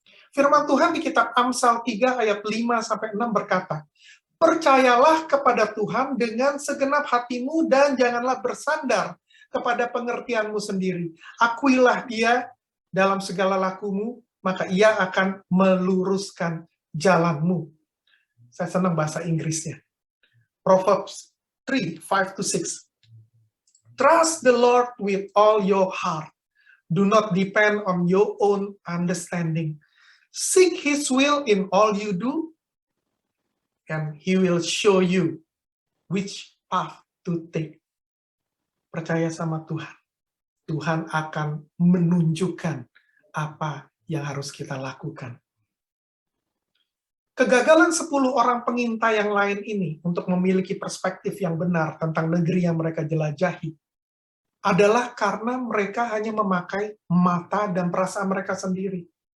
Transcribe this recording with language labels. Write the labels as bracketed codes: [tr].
[id] Firman Tuhan di kitab Amsal 3 ayat 5-6 berkata, "Percayalah kepada Tuhan dengan segenap hatimu dan janganlah bersandar kepada pengertianmu sendiri. Akuilah Dia dalam segala lakumu, maka Ia akan meluruskan jalanmu." Saya senang bahasa Inggrisnya. [en] Proverbs 3, 5-6. "Trust the Lord with all your heart. Do not depend on your own understanding. Seek His will in all you do, and He will show you which path to take." [id] Percaya sama Tuhan. Tuhan akan menunjukkan apa yang harus kita lakukan. Kegagalan 10 orang pengintai yang lain ini untuk memiliki perspektif yang benar tentang negeri yang mereka jelajahi adalah karena mereka hanya memakai mata dan perasaan mereka sendiri.